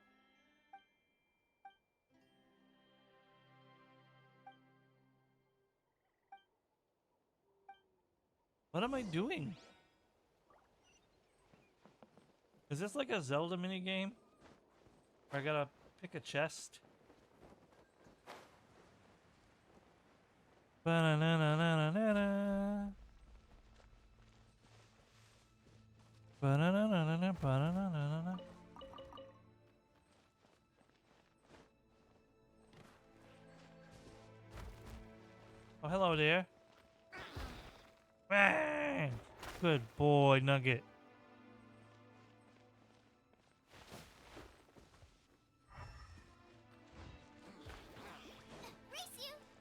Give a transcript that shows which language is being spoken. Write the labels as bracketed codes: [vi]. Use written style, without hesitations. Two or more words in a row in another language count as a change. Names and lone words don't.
[en] What am I doing? Is this like a Zelda minigame? Where I gotta pick a chest? Ba-na-na-na-na-na-na. Ba-na-na-na-na-na, ba-na-na-na-na-na. Oh, hello there. Bang! Good boy, Nugget. Race you!